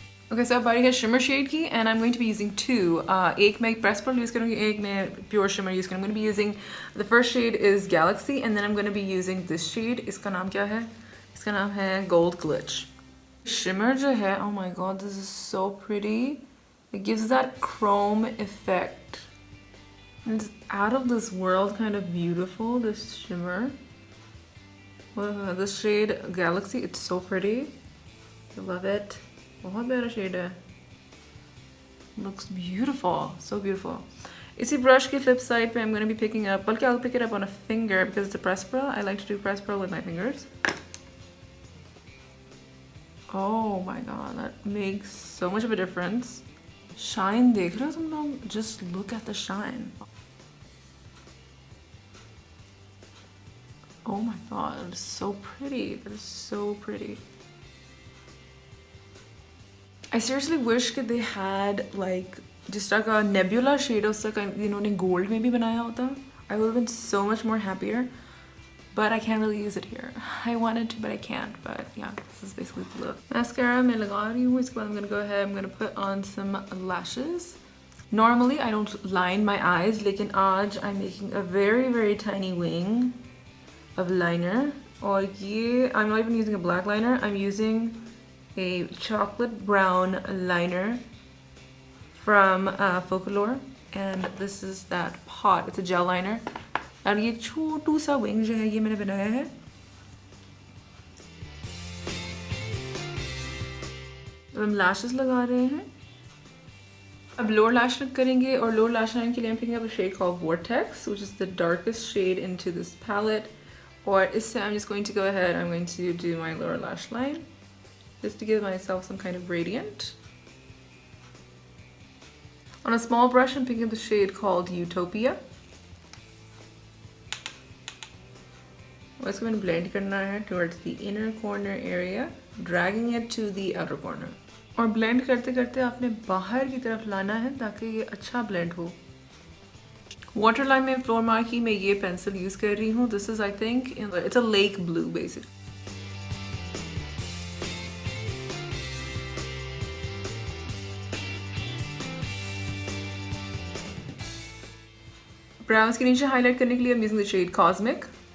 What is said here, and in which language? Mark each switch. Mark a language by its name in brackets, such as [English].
[English] Okay, so [Hindi] अब बारी है shimmer shade की [English] and I'm going to be using two. [Hindi] एक मैं press pearl use करूँगी, [English] एक मैं pure shimmer use करूँगी. I'm going to be using the first shade is Galaxy and then I'm going to be using this shade. [Hindi] इसका नाम क्या है? इसका नाम है Gold Glitch. [English] Shimmer जो है, oh my god, this is so pretty. It gives that chrome effect. It's out of this world, kind of beautiful. This shimmer. This shade Galaxy, it's so pretty. I love it. [Hindi] बहुत प्यारा shade है. [English] Looks beautiful, so beautiful. [Hindi] इसी brush के flip side पे [English] I'm going to be picking up, [Hindi] बल्कि [English] I'll pick it up on a finger because it's a press pearl. I like to do press pearl with my fingers. Oh my god, that makes so much of a difference. [Hindi] Shine देख रहे हो तुम लोग? [English] Just look at the shine. Oh my god, that is so pretty. That is so pretty. I seriously wish that they had like [Hindi] जिस तरह का Nebula shade उस तरह का इन्होंने gold में भी बनाया होता. [English] I would have been so much more happier. But I can't really use it here. I wanted to, but I can't. But yeah, this is basically the look. [Hindi] Mascara मैं लगा रही हूँ. इसके बाद [English] I'm gonna go ahead. I'm gonna put on some lashes. Normally I don't line my eyes, [Hindi] लेकिन आज [English] I'm making a very tiny wing of liner. [Hindi] और ये [English] I'm not even using a black liner. I'm using a chocolate brown liner from Folklore, and this is that pot. It's a gel liner. [Hindi] और ये छोटू सा wing जो है ये मैंने बनाया है. अब हम lashes लगा रहे हैं. अब lower lash line करेंगे और lower lash line के लिए [English] I'm picking up a shade called Vortex, which is the darkest shade into this palette. [Hindi] और इससे [English] I'm just going to go ahead. I'm going to do my lower lash line just to give myself some kind of gradient. On a small brush, I'm picking up the shade called Utopia. What's going to blend [Hindi] करना है [English] towards the inner corner area, dragging it to the outer corner. [Hindi] और blend करते करते आपने बाहर की तरफ लाना है ताकि ये अच्छा blend हो. Waterline में floor marquee में ये pencil use कर रही हूँ. [English] This is I think it's a lake blue basically. [Hindi] Brows के नीचे highlight करने के लिए [English] I'm using the shade Cosmic.